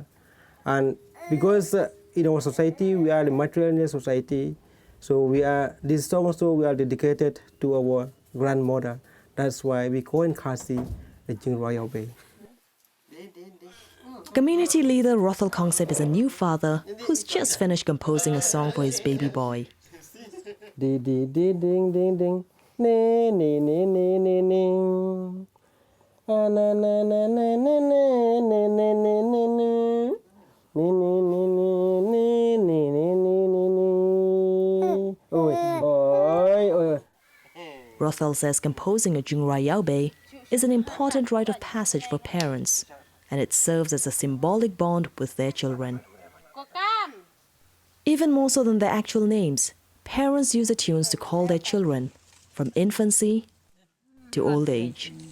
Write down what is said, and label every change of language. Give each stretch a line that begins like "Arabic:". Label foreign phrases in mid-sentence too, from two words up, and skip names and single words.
English: And because in our society, we are a matrilineal society, so this song also we are dedicated to our grandmother. That's why we call in Khasi the Jingrai Yaobei. Community leader Rothal Kongsep is a new father who's just finished composing a song for his baby boy. Di di di ding ding ding, ne ne ne ne ne ne, na na na na na na ne ne ne ne ne ne, ne ne ne ne ne ne ne. Oi. Rothal says composing a Jingrai Yaobei is an important rite of passage for parents, and it serves as a symbolic bond with their children. Even more so than their actual names, parents use the tunes to call their children from infancy to old age.